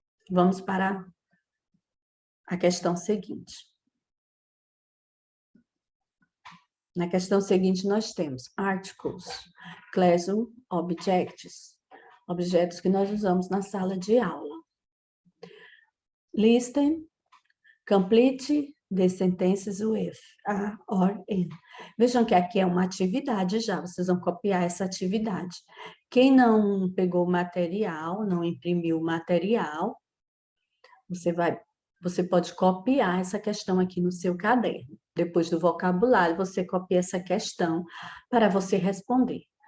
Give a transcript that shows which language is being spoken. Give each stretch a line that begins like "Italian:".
Portuguese: Vamos para a questão seguinte. Na questão seguinte, nós temos articles, classroom objects, Objetos que nós usamos na sala de aula.
English: Listen, complete the sentences with a or in.
Portuguese: Vejam que aqui é uma atividade já, vocês vão copiar essa atividade. Quem não pegou o material, não imprimiu o material, você pode copiar essa questão aqui no seu caderno. Depois do vocabulário, você copia essa questão para você responder.